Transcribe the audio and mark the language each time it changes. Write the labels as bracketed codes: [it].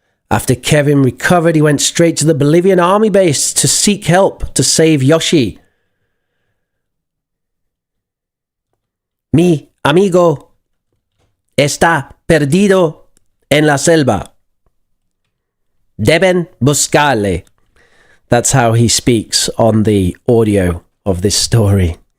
[en] After Kevin recovered, he went straight to the Bolivian army base to seek help to save Yoshi. [es] Mi amigo está perdido en la selva. Deben buscarle. [en] That's how he speaks on the audio of this story.